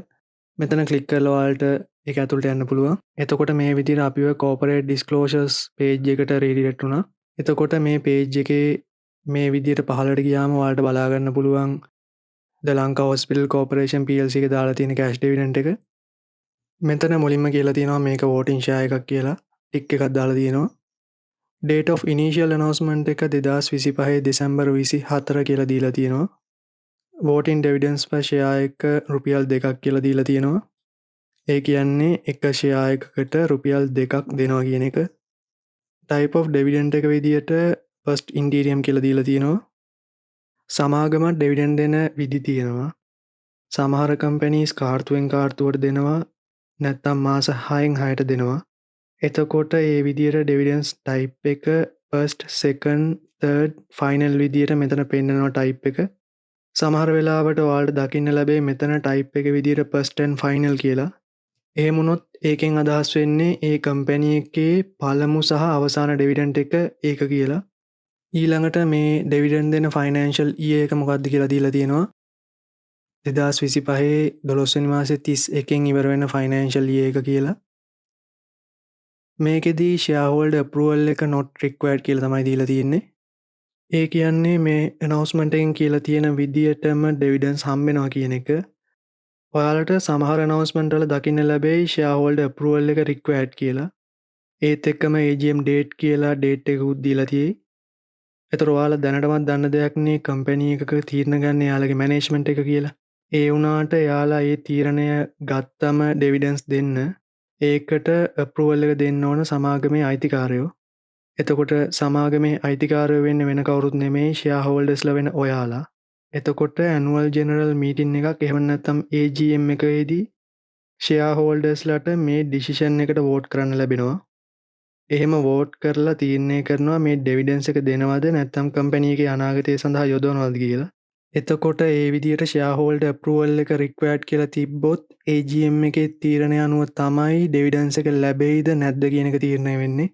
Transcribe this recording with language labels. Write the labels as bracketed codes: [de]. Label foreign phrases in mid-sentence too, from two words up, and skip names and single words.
[si] මෙතන ක්ලික් කරලා ඔයාලට ඒක ඇතුළට යන්න පුළුවන්. එතකොට මේ විදිහට අපිව [en] corporate disclosures page [si] එකට රීඩිරෙක්ට් වුණා. එතකොට මේ පේජ් එකේ මේ විදිහට පහළට ගියාම ඔයාලට බලා ගන්න පුළුවන් ද ලංකා හොස්පිටල් කෝපරේෂන් PLC එක දාලා තියෙන [en] cash dividend [si] එක. මෙතන මුලින්ම කියලා තියෙනවා මේක [en] voting share [si] එකක් කියලා. ටික් එකක් දාලා තියෙනවා. [en] date of initial announcement [si] එක 2025 දෙසැම්බර් 24 කියලා දීලා තියෙනවා. [en] voting dividends per share [si] එක රුපියල් 2ක් කියලා දීලා තියෙනවා. ඒ කියන්නේ එක ෂෙයා එකකට රුපියල් 2ක් දෙනවා කියන එක. [en] type of dividend [si] එක විදියට [en] first interim [si] කියලා දීලා තියෙනවා. සමාගම dividend දෙන විදි තියෙනවා. සමහර companies කාර්තුවෙන් කාර්තුවට දෙනවා නැත්නම් මාස 6න් 6ට දෙනවා. එතකොට ඒ විදියට [en] dividends type [si] එක [en] first second third final [si] විදියට මෙතන පෙන්නනවා type එක. සමහර වෙලාවට ඔයාලට දකින්න ලැබෙයි මෙතන type එක විදියට [en] first and final [si] කියලා. එහෙම වුණොත් ඒකෙන් අදහස් වෙන්නේ ඒ කම්පැනි එකේ පළමු සහ අවසාන ඩිවිඩන්ඩ් එක ඒක කියලා. ඊළඟට මේ ඩිවිඩන්ඩ් දෙන [en] financial year [si] එක මොකක්ද කියලා දීලා තියෙනවා. 2025 12 වෙනි මාසේ 31 ඉවර වෙන [en] financial year [si] එක කියලා. මේකෙදී [en] shareholder approval [si] එක [en] not required [si] කියලා තමයි දීලා තියෙන්නේ. ඒ කියන්නේ මේ announcement එකෙන් කියලා තියෙන විදියටම dividends හම්බ වෙනවා කියන එක. ඔයාලට සමහර announcement වල දකින්න ලැබෙයි [en] shareholder approval [si] එක required කියලා. ඒත් එක්කම [en] AGM date [si] කියලා date එකකුත් දීලා තියෙයි. ඒතර ඔයාලා දැනටමත් දන්න දෙයක් නේ company එකක තීරණ ගන්න එයාලගේ management එක කියලා. ඒ වුණාට එයාලා ඒ තීරණය ගත්තම dividends දෙන්න ඒකට approval එක දෙන්න ඕන සමාගමේ අයිතිකාරයෝ. එතකොට සමාගමේ අයිතිකාරයෝ වෙන්නේ වෙන කවුරුත් නෙමෙයි shareholdersලා වෙන ඔයාලා. එතකොට [en] annual general meeting [si] එකක් එහෙම නැත්නම් AGM එකේදී shareholdersලාට මේ decision එකට vote කරන්න ලැබෙනවා. එහෙම vote කරලා තීරණය කරනවා මේ dividends එක දෙනවද නැත්නම් company එකේ අනාගතය සඳහා යොදවනවද කියලා. එතකොට ඒ විදිහට [en] shareholder approval [si] එක required කියලා තිබ්බොත් AGM එකේ තීරණය අනුව තමයි dividends එක ලැබෙයිද නැද්ද කියන එක තීරණය වෙන්නේ.